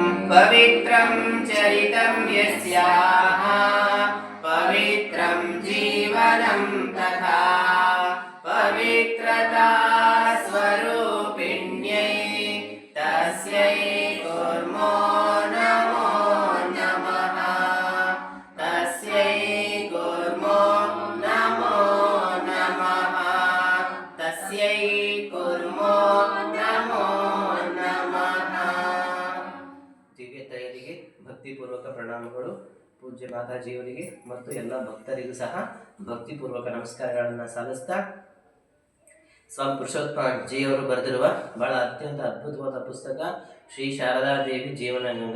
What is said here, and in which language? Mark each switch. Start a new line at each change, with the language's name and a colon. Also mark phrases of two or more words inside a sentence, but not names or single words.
Sanskrit: पवित्रं चरितं यस्याः पवित्रं जीवनं तथा पवित्रता स्वरूपिण्यै तस्यै कुर्मो नमो नमः तस्यै कुर्मो नमो नमः तस्यै कुर्मो नमो नमः।
Kannada: ದಿವ್ಯ ತೈರಿಗೆ ಭಕ್ತಿಪೂರ್ವಕ ಪ್ರಣಾಮಗಳು. ಪೂಜ್ಯ ಮಾತಾಜಿಯವರಿಗೆ ಮತ್ತು ಎಲ್ಲ ಭಕ್ತರಿಗೂ ಸಹ ಭಕ್ತಿಪೂರ್ವಕ ನಮಸ್ಕಾರಗಳನ್ನು ಸಲ್ಲಿಸ್ತಾ, ಸ್ವಾಮಿ ಪುರುಷೋತ್ತಮ ಜಿಯವರು ಬರೆದಿರುವ ಬಹಳ ಅತ್ಯಂತ ಅದ್ಭುತವಾದ ಪುಸ್ತಕ ಶ್ರೀ ಶಾರದಾದೇವಿ ಜೀವನಗಂಗಾ.